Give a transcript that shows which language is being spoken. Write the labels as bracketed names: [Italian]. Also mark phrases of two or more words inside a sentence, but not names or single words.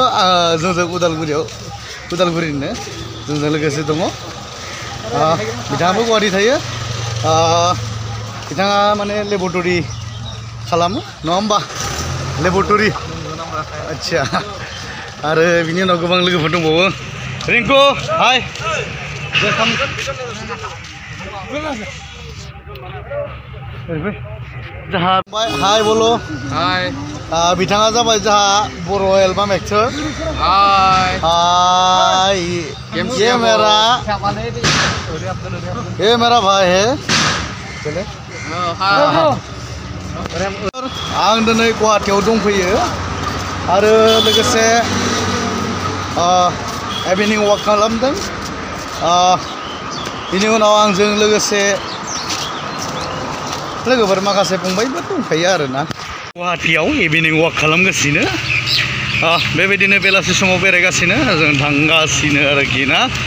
[Bodo] जोंजों उदालगुरिनिनो जोंजों लोगोसे दङ बिथाङाबो गुवाहाटि थायो बिथाङा माने लेबरेटरि खालामो नङा होमबा लेबरेटरि आच्छा आरो बिनि उनाव गोबां लोगोफोर दंबावो रिंकु हाय जहा हाय बोलो हाय बिथाङा जाबाय जहा बर' [English] album actor [Bodo] हाय हाय [Hindi] ये मेरा भाई है चले [Bodo] आं दिनै गुवाहाटियाव दंफैयो आरो लोगोसे [English] evening walk [Bodo] खालामदों बिनि उनाव आंजों लोगोसे लोगोफोर माखासे फंबायबो दंफायो आरोना गुवाहाटियाव [English] evening walk [Bodo] खालामगासिनो बेबायदिनो बेलासि समाव बेरायगासिनो जों थांगासिनो आरोखि ना